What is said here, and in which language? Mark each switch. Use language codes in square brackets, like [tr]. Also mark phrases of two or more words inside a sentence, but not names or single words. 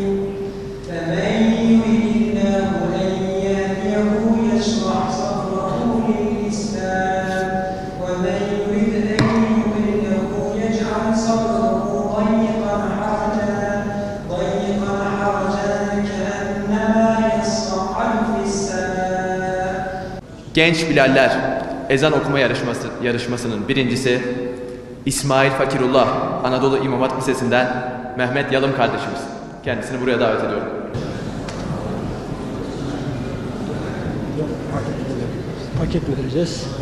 [ar] فمن يرد الله أن يهديه يشرح صدره للإسلام ومن يرد أن يضله يجعل صدره ضيقا حرجا كأنما يصعد في السماء. [tr] Genç Bilaller ezan okuma yarışmasının birincisi İsmail Fakirullah Anadolu İmam Hatip Lisesi'nden Mehmet Yalım kardeşimiz. Kendisini buraya davet ediyorum. paket vereceğiz.